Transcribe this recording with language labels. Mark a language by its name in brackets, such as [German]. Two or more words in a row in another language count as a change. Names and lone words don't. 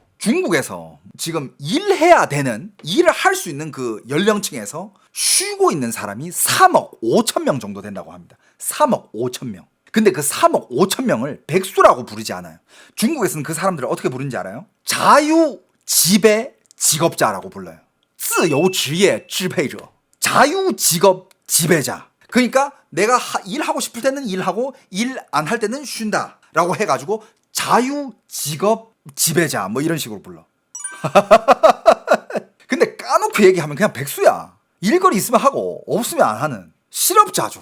[Korean] 중국에서 지금 일해야 되는, 일을 할 수 있는 그 연령층에서 쉬고 있는 사람이 3억 5천 명 정도 된다고 합니다. 3억 5천 명. 근데 그 3억 5천 명을 백수라고 부르지 않아요. 중국에서는 그 사람들을 어떻게 부르는지 알아요? 자유지배 직업자라고 불러요. [Chinese] 自由职业支配者. [Korean] 자유직업 지배자. 그러니까 내가 일하고 싶을 때는 일하고 일 안 할 때는 쉰다 라고 해가지고 자유직업 지배자 뭐 이런 식으로 불러. 근데 까놓고 얘기하면 그냥 백수야. 일거리 있으면 하고 없으면 안 하는 실업자죠.